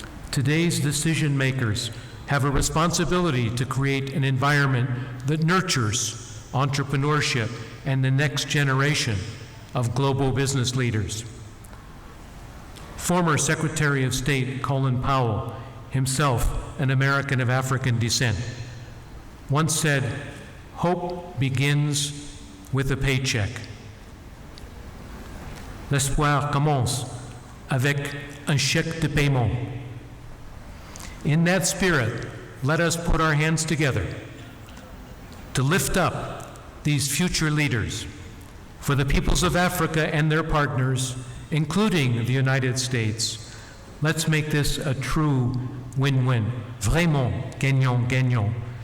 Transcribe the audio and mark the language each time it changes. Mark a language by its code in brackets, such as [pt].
[en] Today's decision makers have a responsibility to create an environment that nurtures entrepreneurship and the next generation of global business leaders. Former Secretary of State Colin Powell, himself an American of African descent, once said, "Hope begins with a paycheck. [fr] L'espoir commence avec un chèque de paiement." [en] In that spirit, let us put our hands together to lift up these future leaders for the peoples of Africa and their partners, including the United States. Let's make this a true win-win. [fr] Vraiment gagnant-gagnant.